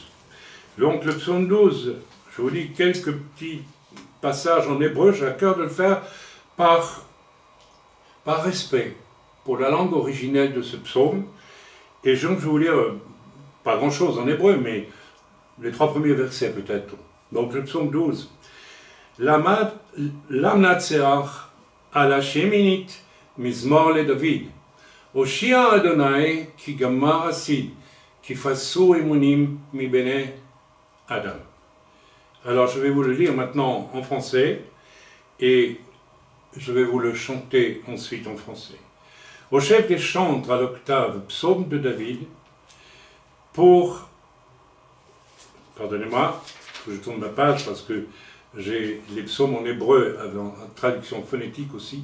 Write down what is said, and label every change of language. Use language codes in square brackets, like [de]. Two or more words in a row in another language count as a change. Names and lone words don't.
[fr] Donc le psaume 12, je vous lis quelques petits passages en hébreu, j'ai à cœur de le faire par respect pour la langue originelle de ce psaume. Et donc je vais vous lire, pas grand-chose en hébreu, mais les 3 premiers versets peut-être. Donc le psaume 12. [he] למנצח על השמינית מזמור לדוד. הושיעה יהוה כי גמר חסיד כי פסו אמונים מבני אדם. [fr] Alors je vais vous le lire maintenant en français et je vais vous le chanter ensuite en français. Au chef des chantres à l'octave, psaume de David, pour, pardonnez-moi, que je tourne ma page parce que j'ai les psaumes en hébreu avec une traduction phonétique aussi.